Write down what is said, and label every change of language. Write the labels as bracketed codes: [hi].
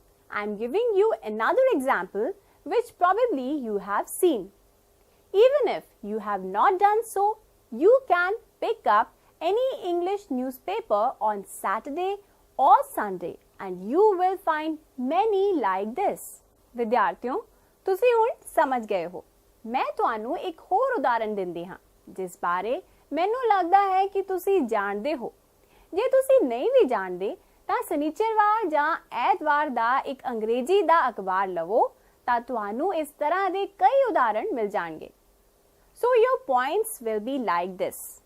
[en] I'm giving you another example which probably you have seen. Even if you have not done so, you can pick up any English newspaper on Saturday or Sunday and you will find many like this. [pa] ਵਿਦਿਆਰਥੀਓ, ਤੁਸੀਂ ਹੁਣ ਸਮਝ ਗਏ ਹੋ। ਮੈਂ ਤੁਹਾਨੂੰ ਇੱਕ ਹੋਰ ਉਦਾਹਰਣ ਦਿੰਦੀ ਹਾਂ ਜਿਸ ਬਾਰੇ ਮੈਨੂੰ ਲੱਗਦਾ ਹੈ ਕਿ ਤੁਸੀਂ ਜਾਣਦੇ ਹੋ। ਜੇ ਤੁਸੀਂ ਨਹੀਂ ਵੀ ਜਾਣਦੇ ਤਾਂ ਸ਼ਨੀਚਰਵਾਰ ਜਾਂ ਐਤਵਾਰ ਦਾ ਇੱਕ ਅੰਗਰੇਜ਼ੀ ਦਾ ਅਖਬਾਰ ਲਵੋ ਤਾਂ ਤੁਹਾਨੂੰ ਇਸ ਤਰ੍ਹਾਂ ਦੇ ਕਈ ਉਦਾਹਰਣ ਮਿਲ ਜਾਣਗੇ। [en] So your points will be like this.